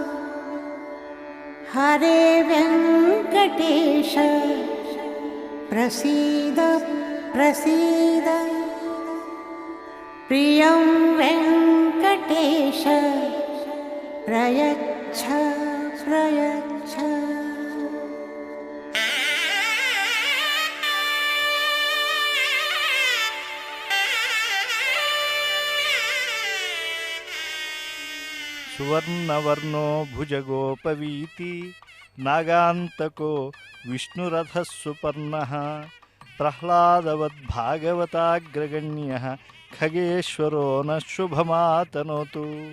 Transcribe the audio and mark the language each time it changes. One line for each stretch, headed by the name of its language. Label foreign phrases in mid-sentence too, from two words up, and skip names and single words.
Sanskrit: हरे वेङ्कटेश प्रसीद प्रसीद। प्रियं वेङ्कटेश प्रयच्छ प्रयच्छ। సువర్ణవర్ణో భుజగోపవీతి నాగాంతకో విష్ణురథः సుపర్ణః ప్రహ్లాదవద్భాగవతాగ్రగణ్యः ఖగేశ్వరో న శుభమాతనోతు.